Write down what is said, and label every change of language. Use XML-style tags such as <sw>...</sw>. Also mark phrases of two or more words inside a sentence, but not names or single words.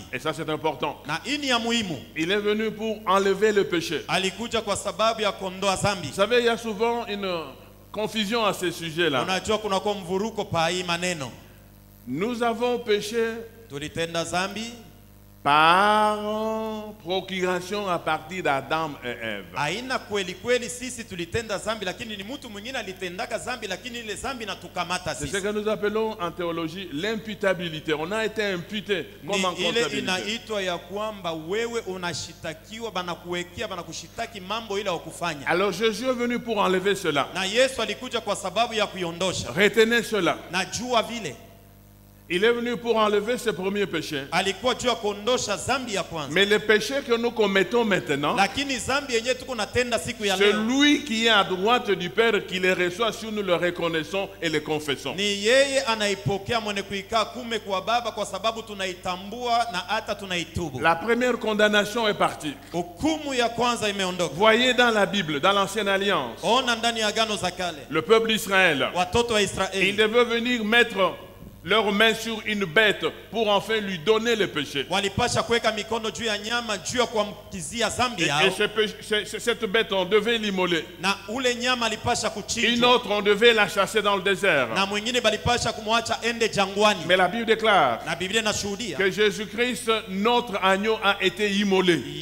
<fr>Et ça c'est important.</fr> <sw>Na ini ya muhimu,</sw> <fr>Il est venu pour enlever le péché.</fr> <sw>alikuja kwa sababu ya kuondoa zambi.</sw> <fr>Vous savez, il y a souvent une confusion à ce sujet-là.</fr> <sw>Unajua kuna kwa mvuruko pa hii maneno.</sw> <fr>Nous avons péché</fr> <sw>Tulitenda zambi</sw> <fr>par procuration à partir d'Adam et Ève.</fr> <sw>aina kweli kweli sisi tulitenda zambi, lakini ni mtu mwingine alitendaka zambi, lakini ile zambi natukamata</sw> <fr>C'est ce</fr> <sw>sisi.</sw> <fr>que nous appelons en théologie l'imputabilité. On a été imputé comme en</fr> <sw>Ni ile</sw> <fr>comptabilité.</fr> <sw>inaitwa ya kwamba wewe unashitakiwa, banakuwekea, banakushitaki mambo ile wakufanya.</sw> <fr>Alors Jésus est venu pour enlever cela.</fr> <sw>Na Yesu alikuja kwa sababu ya kuiondosha.</sw> <fr>Retenez cela.</fr> <sw>Na jua vile</sw> <fr>Il est venu pour enlever ce premier péché.</fr> <sw>alikuwa juu ya kuondosha zambi ya kwanza.</sw> <fr>Mais le péché que nous commettons maintenant,</fr> <sw>Lakini zambi yenyewe tuko natenda siku ya leo,</sw> <fr>celui qui est à droite du Père qui les reçoit si nous le reconnaissons et le confessons.</fr> <sw>ni yeye anaipokea mwenye kuikaa kume kwa baba, kwa sababu tunaitambua na hata tunaitubu.</sw> <fr>La première condamnation est partie.</fr> <sw>Hukumu ya kwanza imeondoka.</sw> <fr>Voyez dans la Bible, dans l'Ancienne Alliance,</fr> <sw>Ona ndani ya agano za kale,</sw> <fr>le peuple d'Israël,</fr> <sw>watoto wa</sw> <fr>il</fr> <sw>Israeli</sw> <fr>devait venir mettre leurs mains sur une bête pour enfin lui donner le péché. Et cette bête, on devait l'immoler. Une autre, on devait la chasser dans le désert. Mais la Bible déclare que Jésus-Christ, notre agneau, a été immolé.</fr>